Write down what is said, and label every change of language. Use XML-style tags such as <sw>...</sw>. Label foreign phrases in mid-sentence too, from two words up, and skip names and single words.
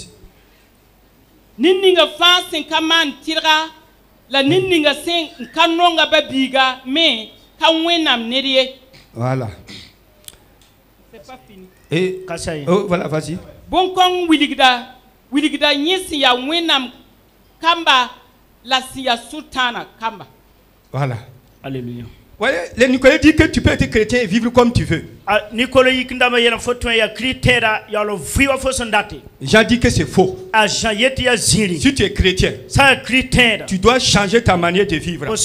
<mos>Ninninga fãa sẽn ka maan tɩrga la ninninga sẽn n ka nonga ba-biiga me ka wẽnnaam ned ye.</mos> <fr>Voilà. C'est pas fini. Et oh, voilà, vas-y.</fr> <mos>Bon kong wiligda yẽ sẽn yaa wẽnnaam kamba la sẽn yaa sultana kamba.</mos> <fr>Voilà. Alléluia. Voyez, les Nicolas dit que tu peux être chrétien et vivre comme tu veux. Jean dit que c'est faux. Si tu es chrétien, tu dois changer ta manière de vivre.</fr>